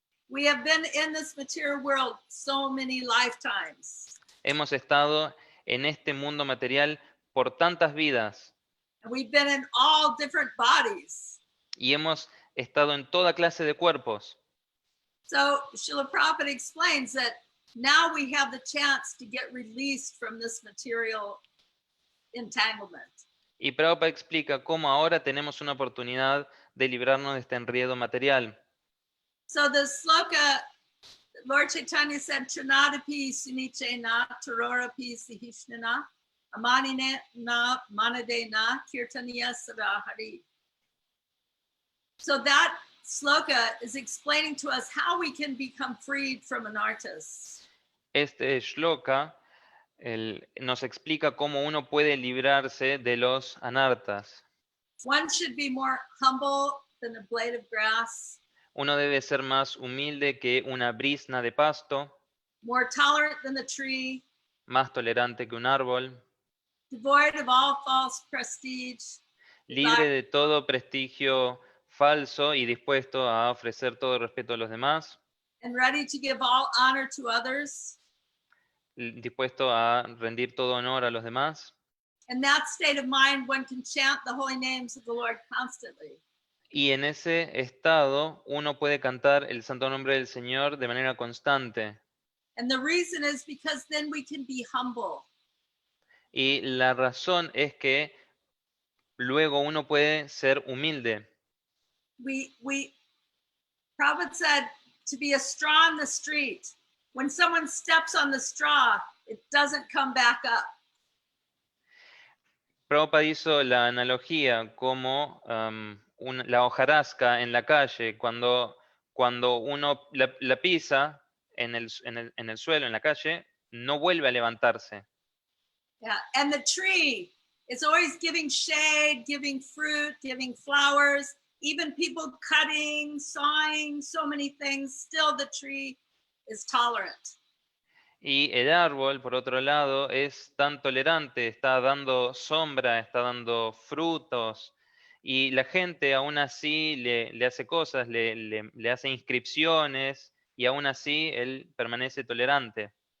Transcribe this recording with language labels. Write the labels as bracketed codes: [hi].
[en] We have been in this material world so many lifetimes. [es] Hemos estado en este mundo material por tantas vidas [en] And we've been in all different bodies. [es] y hemos estado en toda clase de cuerpos. [en] So Srila Prabhupada explains that now we have the chance to get released from this material entanglement. [es] Y Prabhupada explica cómo ahora tenemos una oportunidad de librarnos de este enredo material. [en] So the sloka, Lord Chaitanya said, [sa] Trinadapi suniche na tarorapi sihishnana amanine na manade na kirtaniya sadahari. [en] So that sloka is explaining to us how we can become freed from anarthas. [es] Este shloka nos explica cómo uno puede librarse de los anartas. [en] One should be more humble than a blade of grass, [es] Uno debe ser más humilde que una brizna de pasto, [en] more tolerant than the tree, [es] más tolerante que un árbol, [en] devoid of all false prestige, [es] libre de todo prestigio falso y dispuesto a ofrecer todo respeto a los demás, [en] and ready to give all honor to others. [es] dispuesto a rendir todo honor a los demás. [en] In that state of mind, one can chant the holy names of the Lord constantly. [es] Y en ese estado uno puede cantar el santo nombre del Señor de manera constante. [en] And the reason is because then we can be humble. [es] Y la razón es que luego uno puede ser humilde. [en] Prabhupada said to be a straw in the street. When someone steps on the straw, it doesn't come back up. [es] Prabhupada hizo la analogía como la hojarasca en la calle. Cuando uno la pisa en el suelo, en la calle, no vuelve a levantarse. [en] Yeah, and the tree is always giving shade, giving fruit, giving flowers. Even people cutting, sawing, so many things, still the tree is tolerant. [es] Y el árbol, por otro lado, es tan tolerante, está dando sombra, está dando frutos, y la gente aún así le hace cosas, le hace inscripciones, y aún así él permanece tolerante.